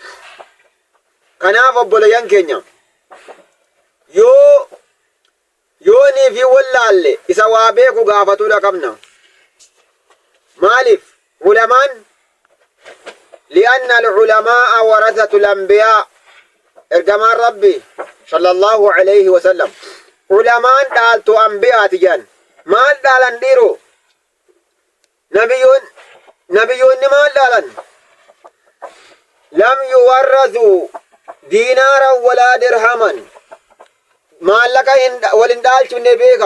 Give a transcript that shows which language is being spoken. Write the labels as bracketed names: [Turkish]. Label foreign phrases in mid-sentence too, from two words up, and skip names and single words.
[Oromo] Kanaaf obboleeyyan keenya yoonii fi wallaalle isa waa beeku gaafatuudha qabna. Maaliif ulamaan [Arabic] لأن العلماء ورثة الأنبياء [Oromo] ergamaan rabbi [Arabic] صلى الله عليه وسلم [Oromo] ulamaan dhaaltu anbiyaati jedhan. Maal dhaalan dhiiroo? Nabiyyoonni maal dhaalan? [Arabic] لم يورثوا دينارا ولا درهما. [Oromo] Maallaqa walin dhaalchifne beeka.